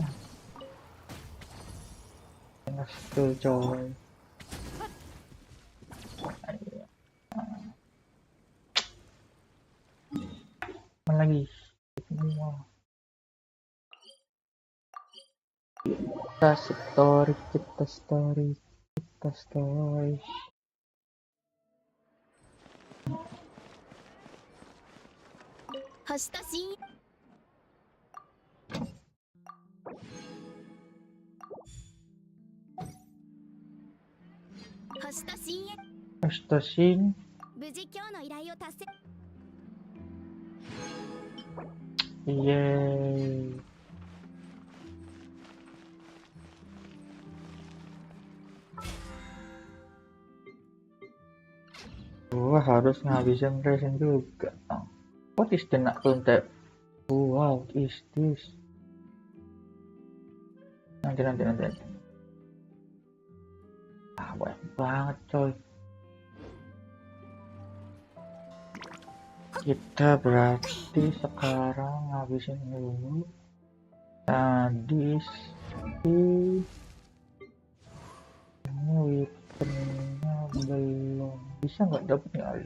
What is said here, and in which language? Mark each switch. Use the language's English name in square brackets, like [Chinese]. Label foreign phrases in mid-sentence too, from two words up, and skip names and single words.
[Indonesian] Enak tuh coy. Mana lagi? Semua. Kita story. [Japanese] 星と深星と深淵 Astashin. 無事今日の依頼を達成。 Yeay. [Indonesian] Gua harus ngabisin resin juga. [English] What is the content? Wow, what is this? [Indonesian] Nanti. Banyak banget coy. Kita berarti sekarang ngabisin dulu. Tadi sih ini weaponnya belum bisa, nggak dapet nggak?